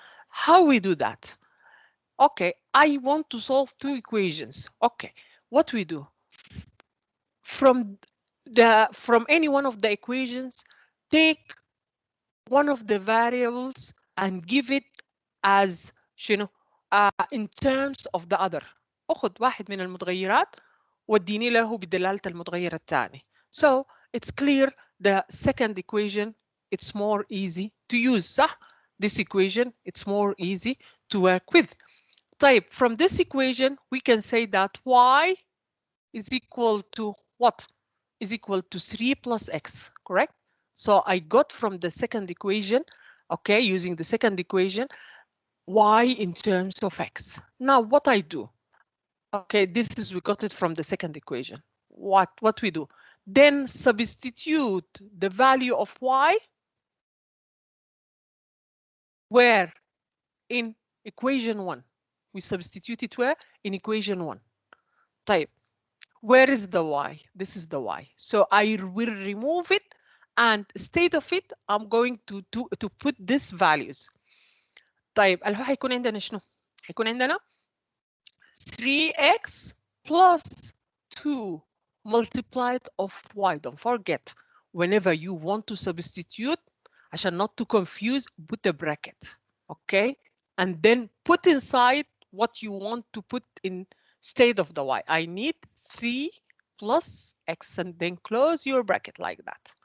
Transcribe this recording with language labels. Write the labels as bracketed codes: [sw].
[en] How we do that? Okay, I want to solve two equations. Okay, what we do? From any one of the equations, take one of the variables and give it as شنو in terms of the other. [ar] أخذ واحد من المتغيرات واديني له بدلالة المتغير الثاني. [en] So it's clear the second equation, it's more easy to use, صح? This equation, it's more easy to work with. طيب, from this equation, we can say that y is equal to what? Is equal to 3 plus x, correct? So I got from the second equation, okay, using the second equation, y in terms of x. Now what I do, okay, this is, we got it from the second equation. What we do? Then substitute the value of y where? In equation 1. We substitute it where? In equation 1. Type. Where is the y? This is the y. So I will remove it, and instead of it, I'm going to put these values. [ar] طيب اللي هو هيكون عندنا شنو؟ هيكون عندنا [en] 3x plus 2 multiplied of y. Don't forget, whenever you want to substitute, [ar] عشان [en] not to confuse, put a bracket, okay? And then put inside what you want to put in instead of the y. I need 3 plus x, and then close your bracket like that.